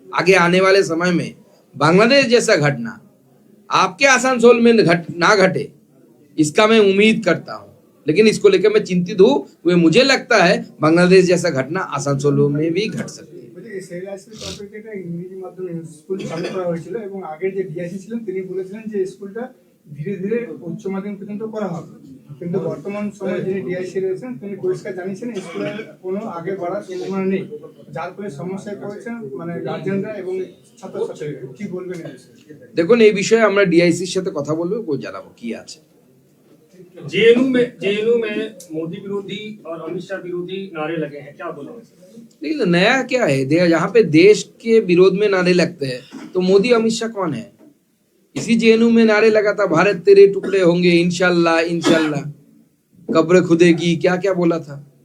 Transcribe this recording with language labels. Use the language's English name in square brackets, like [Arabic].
[Hindi] आगे आने वाले समय में बांग्लादेश जैसा घटना आपके आसानसोल में ना घटे, इसका मैं उम्मीद करता हूँ। लेकिन इसको लेकर मैं चिंतित हूँ। मुझे लगता है बांग्लादेश जैसा घटना आसानसोल में भी घट सकती है। [Bangla] ইংরেজি মাধ্যমে স্কুল চালু করা হয়েছিল এবং আগের যে ডিআইসি ছিলেন তিনি বলেছিলেন যে স্কুলটা ধীরে ধীরে উচ্চ মাধ্যমিক পর্যন্ত করা হবে, কিন্তু বর্তমান সময়ে যিনি ডিআইসি রয়েছেন তিনি পরিষ্কার জানিয়েছেন স্কুলের কোনো আগে বাড়ার সম্ভাবনা নেই, যার ফলে সমস্যায় পড়েছেন মানে গার্জেনরা এবং ছাত্রছাত্রীরা। কি বলবেন এই বিষয়ে? দেখুন এই বিষয়ে আমরা ডিআইসির সাথে কথা বলবো, ও জানাবো কি আছে। [Hindi] जेएनयू में मोदी विरोधी और अमित शाह विरोधी नारे लगे हैं, क्या बोलेंगे? लेकिन नया क्या है, यहाँ पे देश के विरोध में नारे लगते हैं तो मोदी अमित शाह कौन है? इसी जेएनयू में नारे लगा था भारत तेरे टुकड़े होंगे इंशाल्लाह इंशाल्लाह, कब्र खुदेगी, क्या क्या बोला था।